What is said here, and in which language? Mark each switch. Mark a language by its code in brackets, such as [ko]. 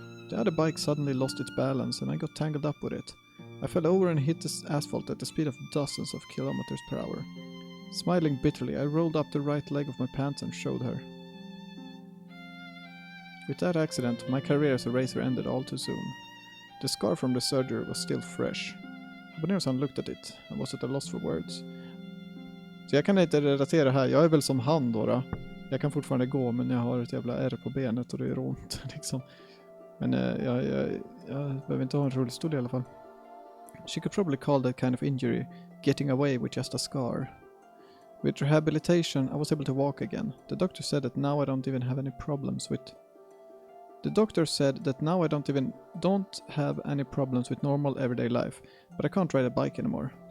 [en] The other bike suddenly lost its balance and I got tangled up with it. I fell over and hit the asphalt at the speed of dozens of kilometers per hour. Smiling bitterly, I rolled up the right leg of my pants and showed her. With that accident, my career as a racer ended all too soon. The scar from the surgery was still fresh. Habanero-san looked at it and was at a loss for words. [sv] Så jag kan inte relatera här. Jag är väl som han då. Jag kan fortfarande gå, men jag har ett jävla ärr på benet och det gör ont liksom. Men jag behöver inte ha en rullstol i alla fall. [en] She could probably call that kind of injury getting away with just a scar. With rehabilitation, I was able to walk again. The doctor said that now I don't have any problems with normal everyday life, but I can't ride a bike anymore.